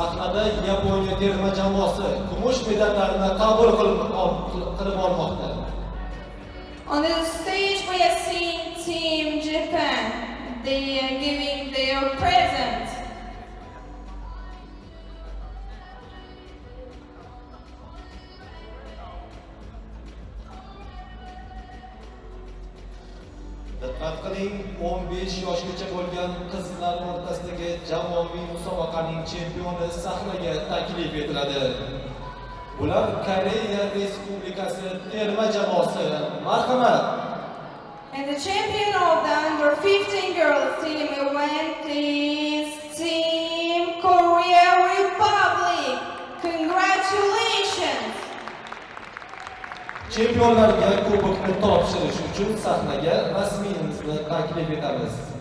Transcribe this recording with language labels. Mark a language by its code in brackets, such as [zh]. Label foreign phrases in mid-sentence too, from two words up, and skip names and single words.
[uz] Sahnada Yaponiya terma jamoasi kumush medallarni qabul qilib olmoqda. [en] On the stage we are seeing Team Japan. They are giving their present. [uz] Diqqat qiling, 15 yoshgacha bo'lgan qizlar o'rtasidagi jamoaviy musobaqaning chempioni sahnaga taklif etiladi. Ular Koreya Respublikasi terma jamoasi. Marhamat. [en] And the champion of the under 15 girls team event is Team Korea Republic. Congratulations! [uz] Chempionlarga kubokni topshirish uchun sahnaga rasmiyimizni taklif etamiz.